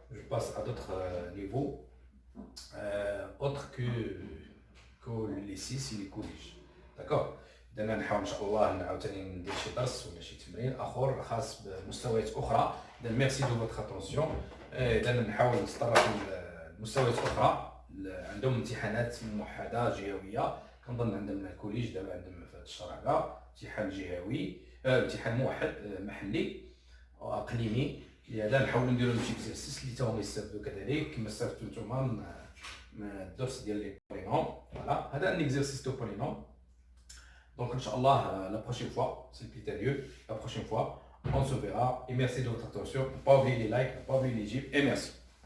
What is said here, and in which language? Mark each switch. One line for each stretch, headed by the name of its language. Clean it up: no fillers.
French: Je passe à d'autres niveaux, autres que les 6 et les collèges. D'accord.
Arabic: بدنا نحاول ان شاء الله عاوتاني ندير شي درس ولا شي تمرين اخر خاص بمستويات اخرى. اذا
French: ميرسي دو فوتر اتونسيون.
Arabic: اذا نحاول نتطرق لمستويات اخرى عندهم امتحانات موحده جهويه. كنظن عندهم الكوليج دابا عندهم في هذا الشهر هذا امتحان جهوي، امتحان موحد محلي واقليمي. لهذا نحاولوا نديروا شي اكزرسيس اللي تاهم يستافدوا كذلك كما استفدتوا نتوما من الدرس ديال لي بولينوم.
French: فوالا،
Arabic: هذا
French: ان اكزرسيس دو بولينوم. Donc, Inch'Allah, la prochaine fois, c'est le plus lieu, la prochaine fois, on se verra. Et merci de votre attention. Ne pas oublier les likes, ne pas oublier les j'aime. Et merci.